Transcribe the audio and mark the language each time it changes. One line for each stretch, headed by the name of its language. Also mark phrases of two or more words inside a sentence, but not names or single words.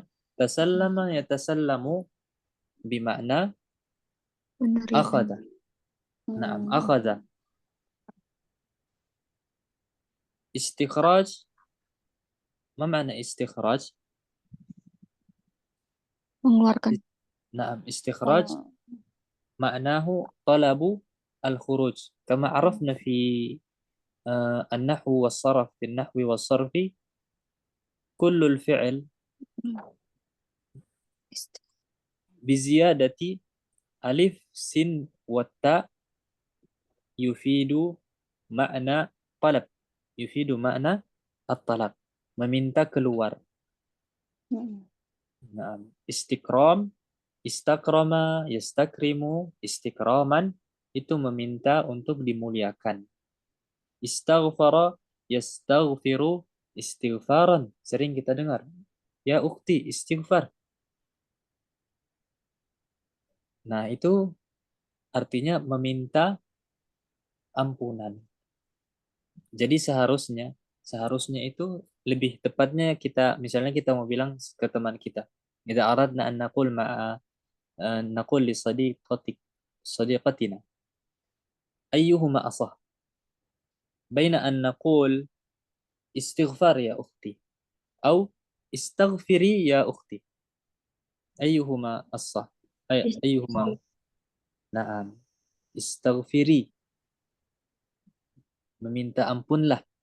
Arabic: تسلم يتسلم بمعنى
Indonesian: Menerima.
Arabic: أخذ. نعم، أخذ. استخراج، ما معنى استخراج?
Indonesian: Mengeluarkan.
Arabic: نعم، استخراج معناه طلب الخروج كما عرفنا في النحو والصرف. في النحو والصرف كل الفعل بزيادة ألف سين والتاء يفيد معنى طلب. يفيد معنى الطلب.
Indonesian: meminta keluar. Nah,
Arabic: استكرام، استكرم، يستكرم، استكراما
Indonesian: itu meminta untuk dimuliakan.
Arabic: استغفر، يستغفر، استغفارا.
Indonesian: Sering kita dengar.
Arabic: يا أختي، استغفر.
Indonesian: Nah, itu artinya meminta ampunan. Jadi seharusnya itu lebih tepatnya kita, misalnya kita mau bilang ke teman kita,
Arabic: إذا أردنا أن نقول مع نقول لصديقتنا أيهما أصح بين أن نقول استغفر يا أختي atau استغفري يا أختي، أيهما أصح، أيهما، نعم,
Indonesian: istaghfiri, meminta ampunlah.